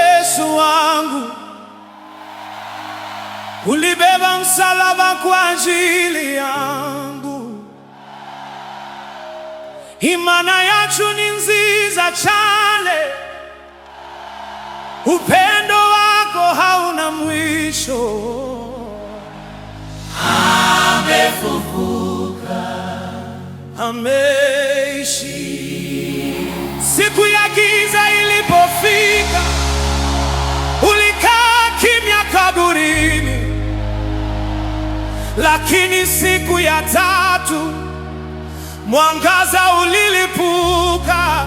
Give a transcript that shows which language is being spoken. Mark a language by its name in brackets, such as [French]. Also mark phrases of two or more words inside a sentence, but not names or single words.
[Swahili] Yesu wangu, ulibeba msalaba kwa ajili yangu. [Kinyarwanda] Imana yacu ni nziza cyane, [Swahili] upendo wako hauna mwisho. Amefufuka, ameishi. Siku ya giza ilipofika, ulikaa kimya kaburini, lakini siku ya tatu mwangaza ulilipuka.